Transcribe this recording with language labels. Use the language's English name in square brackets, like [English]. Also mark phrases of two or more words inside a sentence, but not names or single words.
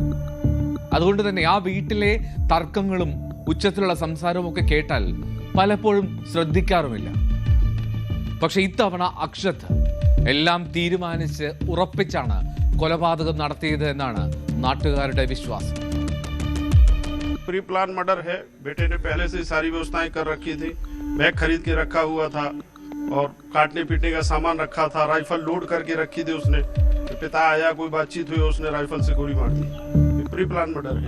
[Malayalam] അതുകൊണ്ട് തന്നെ ആ വീട്ടിലെ തർക്കങ്ങളും ഉച്ചത്തിലുള്ള സംസാരവും ഒക്കെ കേട്ടാൽ പലപ്പോഴും ശ്രദ്ധിക്കാറുമില്ല. പക്ഷെ ഇത്തവണ അക്ഷത് എല്ലാം തീരുമാനിച്ച് ഉറപ്പിച്ചാണ് കൊലപാതകം നടത്തിയത് എന്നാണ് നാട്ടുകാരുടെ വിശ്വാസം. [English] pre plan murder है. [Hindi] बेटे ने पहले से सारी व्यवस्थाएं कर रखी थी. बैग खरीद के रखा हुआ था और काटने पीटने का सामान रखा था. [English] rifle load [Hindi] करके रखी थी उसने. पिता आया, कोई बातचीत हुई, उसने राइफल से गोली मार दी. [English] pre plan murder है.